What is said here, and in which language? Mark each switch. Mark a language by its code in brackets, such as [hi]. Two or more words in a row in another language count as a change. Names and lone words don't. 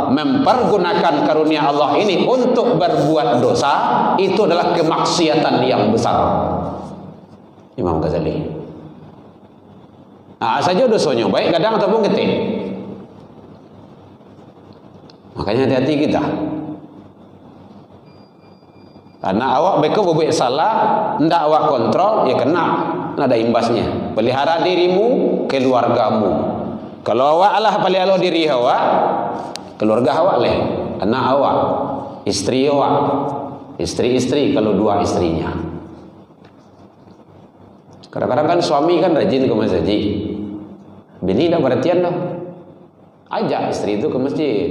[id] Mempergunakan karunia Allah ini untuk berbuat dosa, itu adalah kemaksiatan yang besar. Imam Ghazali. Nah, saja dosanya baik kadang ataupun ketik. Makanya hati-hati kita. [min] Karena awak beko berbuat salah, ndak awak kontrol, ya kena ada imbasnya. [id] Pelihara dirimu, keluargamu. Kalau awak lah pelihara diri awak, keluarga awak leh, anak awak, istri awak, istri-istri kalau dua istrinya. Kadang-kadang kan suami kan rajin ke masjid, bini dah perhatian dah, ajak istri itu ke masjid.